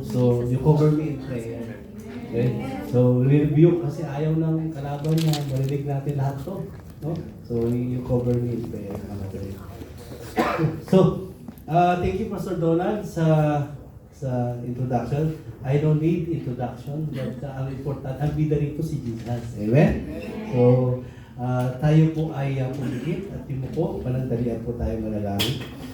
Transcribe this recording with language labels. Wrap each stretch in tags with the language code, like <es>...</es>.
<en>So, you cover me in prayer. Okay?</en> <tl>So, rebuke kasi ayaw ng kalaban niya. Marinig natin lahat to. No?</tl> <en>So, you cover me in prayer. So, thank you, Pastor Donald, sa introduction. I don't need introduction, but ang important,</en> <tl>ang bida rito si Jesus.</tl> <en>Amen?</en> <tl>So, tayo po ay pumikit at timuko, panandalian po tayo manalangin.</tl>